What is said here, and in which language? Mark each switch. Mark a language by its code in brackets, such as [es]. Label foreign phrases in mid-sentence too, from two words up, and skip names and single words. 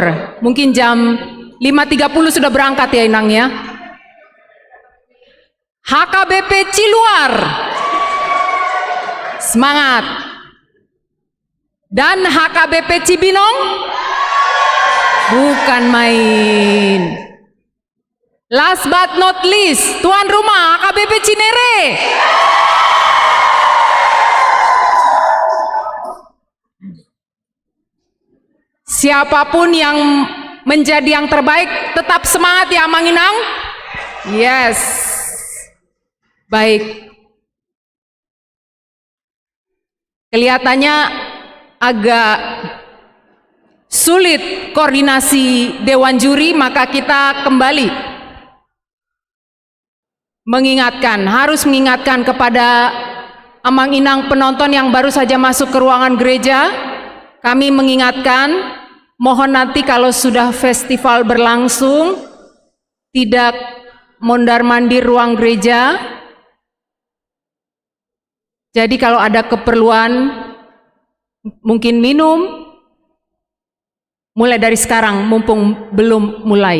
[id] Mungkin jam 5.30 sudah berangkat ya inangnya. HKBP Ciluar? Semangat. Dan HKBP Cibinong? Bukan main. [en] Last but not least, [id] tuan rumah HKBP Cinere? Siapapun yang menjadi yang terbaik, tetap semangat ya Manginang. Yes. Baik. Kelihatannya agak sulit koordinasi Dewan Juri, maka kita kembali harus mengingatkan kepada amang-inang penonton yang baru saja masuk ke ruangan gereja. Kami mengingatkan, mohon nanti kalau sudah festival berlangsung tidak mondar-mandir ruang gereja. Jadi kalau ada keperluan mungkin minum, mulai dari sekarang mumpung belum mulai.